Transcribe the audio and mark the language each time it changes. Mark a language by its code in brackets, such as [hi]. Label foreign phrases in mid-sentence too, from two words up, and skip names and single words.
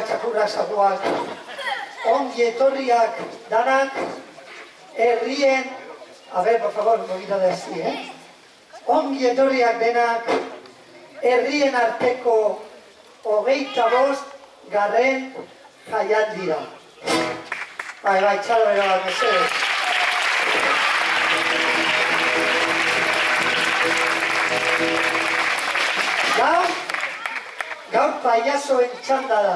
[eu] txakurrak, zaguak, ongi etorriak danak, herrien, [es] a ver, por favor, un poquito de así, [eu] ongi etorriak denak, herrien arteko 25 garren jaialdira. Bai, txalo bero bat, mesedez. Gaur paiazoen txanda da.